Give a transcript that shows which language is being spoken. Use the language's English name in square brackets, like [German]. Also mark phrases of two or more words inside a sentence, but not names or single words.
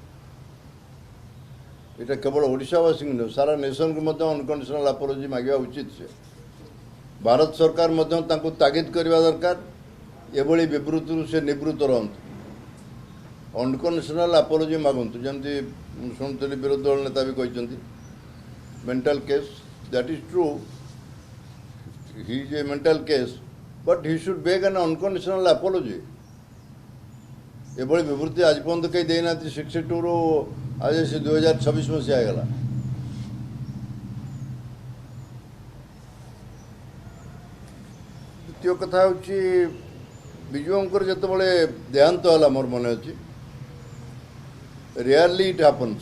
[Odia] ଏଟା କେବଳ ଓଡ଼ିଶାବାସୀଙ୍କୁ ନୁହେଁ, ସାରା ନେସନ୍କୁ ମଧ୍ୟ [English] unconditional apology [Odia] ମାଗିବା ଉଚିତ। ସେ ଭାରତ ସରକାର ମଧ୍ୟ ତାଙ୍କୁ ତାଗିଦ କରିବା ଦରକାର ଏଭଳି ବିବୃତ୍ତିରୁ ସେ ନିବୃତ୍ତ ରହନ୍ତୁ, [English] unconditional apology [Odia] ମାଗନ୍ତୁ। ଯେମିତି ମୁଁ ଶୁଣୁଥିଲି ବିରୋଧୀ ଦଳ ନେତା ବି କହିଛନ୍ତି [English] mental case, that is true, he is a mental case, but he should beg an unconditional apology. [Odia] ଏଭଳି ବିବୃତ୍ତି ଆଜି ପର୍ଯ୍ୟନ୍ତ କେହି ଦେଇନାହାନ୍ତି। 62ରୁ ଆଜି ସେ 2026 ମସିହା ହେଇଗଲା। ଦ୍ୱିତୀୟ କଥା ହେଉଛି ବିଜୁବାବୁଙ୍କର ଯେତେବେଳେ ଦେହାନ୍ତ ହେଲା, ମୋର ମନେ ଅଛି, [English] rarely it happens.